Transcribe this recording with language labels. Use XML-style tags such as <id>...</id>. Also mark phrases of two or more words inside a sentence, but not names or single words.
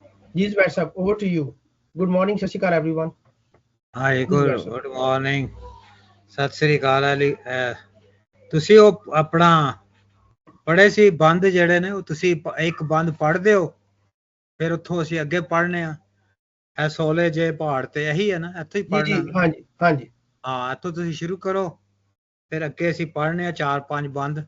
<hi>जी Zubair साहब,</hi> <en>over to you. Good morning,</en> <pa>ਸਤਿ ਸ੍ਰੀ ਅਕਾਲ everyone.</pa> <en>Hi, good morning.</en> <pa>ਸਤਿ ਸ੍ਰੀ ਅਕਾਲ ਅਲੀ। ਤੁਸੀਂ ਉਹ ਆਪਣਾ ਪੜ੍ਹੇ ਸੀ ਬੰਦ ਜਿਹੜੇ ਨੇ, ਉਹ ਤੁਸੀਂ ਇੱਕ ਬੰਦ ਪੜ੍ਹਦੇ ਹੋ, ਫਿਰ ਉੱਥੋਂ ਅਸੀਂ ਅੱਗੇ ਪੜ੍ਹਨੇ ਆ। ਇਹ ਸੋਲੇ ਜੇ ਪਹਾੜ ਤੇ ਇਹੀ ਹੈ ਨਾ, ਇੱਥੋਂ ਹੀ ਪੜ੍ਹਨਾ ਜੀ ਹਾਂਜੀ ਹਾਂਜੀ ਹਾਂ, ਇੱਥੋਂ ਤੁਸੀਂ ਸ਼ੁਰੂ ਕਰੋ, ਫਿਰ ਅੱਗੇ ਅਸੀਂ ਪੜ੍ਹਨੇ ਆ 4-5 ਬੰਦ।</pa>